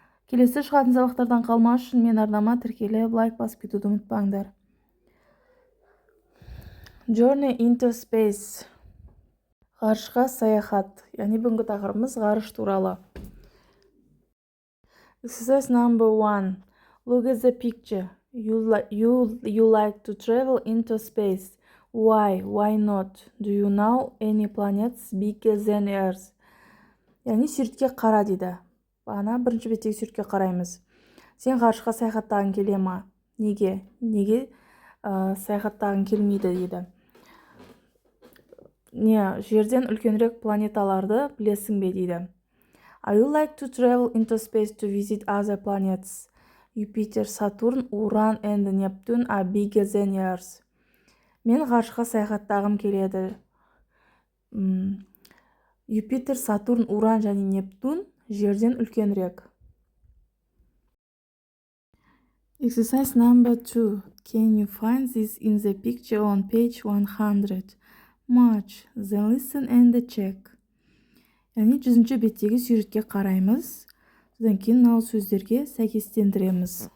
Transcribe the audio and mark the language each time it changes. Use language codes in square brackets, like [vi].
[kk] Келесі шығатын сабақтардан қалмас үшін мен арнама тіркеліп лайк басып кетуді ұмытпаңдар. [en] Journey into space. [kk] Ғарышқа саяхат. Яғни бүгінгі тақырыбымыз ғарыш туралы. [en] Exercise number 1. Look at the picture. You like to travel into space. Why? Why not? Do you know any planets bigger than Earth? [kk] Яғни суретке қара дейді. Бағана бірінші беттегі суретке қараймыз. Сен ғарышқа саяхаттағың келе ма? Неге? Неге саяхаттағың келмейді дейді. Жерден үлкенірек планеталарды білесің бе дейді. [en] I would like to travel into space to visit other planets. Jupiter, Saturn, Uran and Neptune are bigger than Earth. [kk] Мен ғарышқа саяхаттағым келеді. Юпитер, Сатурн, Уран және Нептун жерден үлкенірек. [en] Exercise number 2. Can you find this in the picture on page 100? Match. Then listen and check. [kk] Яғни 100-ші беттегі суретке қараймыз. Содан кейін мынау сөздерге сәйкестендіреміз.